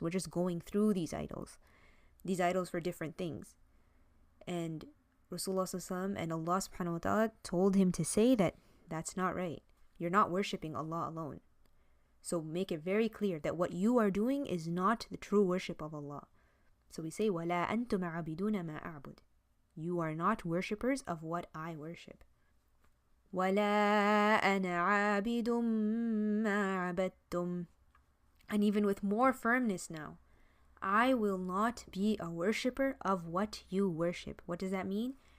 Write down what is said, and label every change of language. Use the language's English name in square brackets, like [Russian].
[English] We're just going through these idols for different things. And Rasulullah and Allah subhanahu wa ta'ala told him to say that that's not right. You're not worshipping Allah alone. So make it very clear that what you are doing is not the true worship of Allah. So we say, [Arabic] وَلَا أَنْتُمْ عَابِدُونَ مَا أَعْبُدُ. [English] You are not worshippers of what I worship. [Arabic] وَلَا أَنَا عَابِدٌ مَا عَبَدتُّمْ. [English] And even with more firmness now, I will not be a worshipper of what you worship. What does that mean?